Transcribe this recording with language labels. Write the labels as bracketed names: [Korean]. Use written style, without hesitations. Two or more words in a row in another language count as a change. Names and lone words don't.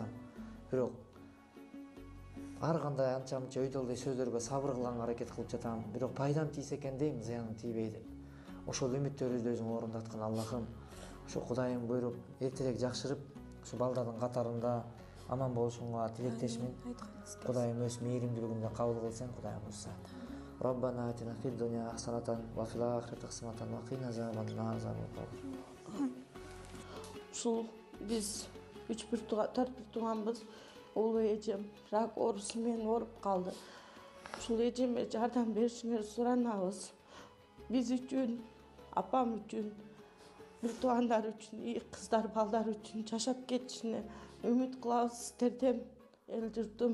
[Kyrgyz] Бирок ар кандай анча мынча өйдөлдөй сөздөргө сабыр кылганга аракет кылып жатам. Бирок пайдам тийсе экен дейм, зыяным тийбей деп. Ошол үмүттөрүбүздү өзүң орундаткын Аллахым. Ошо Кудайым буйруп, эртерээк жакшырып, ушу балдардын катарында аман болушуңа тилектешмин. Кудайым өз мээримдүүлүгүндө кабыл кылсын, Кудайым буйрса. [Arabic] ربنا آتنا في الدنيا حسنة وفي الآخرة حسنة وقنا عذاب النار. [Kyrgyz] Ушул биз 4 бир тууганбыз. Улуу эжем рак оорусу менен ооруп калды. Ушул эжеме жардам беришиңерди суранабыз. Биз үчүн, апам үчүн, бир туугандар үчүн, кыздар, балдар үчүн жашап кетишине үмүт кылабыз сиздерден, эл журтум.